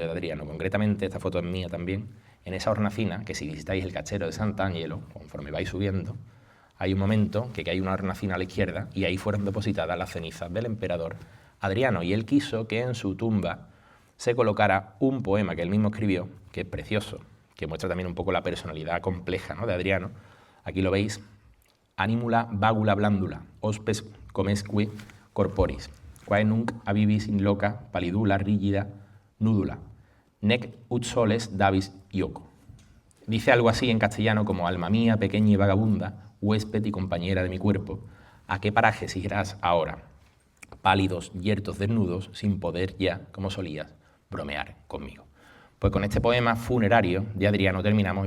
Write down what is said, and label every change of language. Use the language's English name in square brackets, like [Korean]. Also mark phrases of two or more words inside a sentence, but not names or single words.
[Spanish] Concretamente, esta foto es mía también, En esa hornacina, que si visitáis el Cachero de Sant'Angelo, conforme vais subiendo, hay un momento que hay una hornacina a la izquierda y ahí fueron depositadas las cenizas del emperador Adriano. Y él quiso que en su tumba se colocara un poema que él mismo escribió, que es precioso, que muestra también un poco la personalidad compleja, ¿no?, de Adriano. Aquí lo veis: [Latin] animula vagula blandula, hospes comesque corporis, quae nunc avivis in loca palidula rigida núdula, nec ut soles davis ioco. [Spanish] Dice algo así en castellano como: alma mía, pequeña y vagabunda, huésped y compañera de mi cuerpo, ¿a qué parajes irás ahora? Pálidos, yertos, desnudos, sin poder ya, como solías, bromear conmigo. Pues con este poema funerario de Adriano terminamos.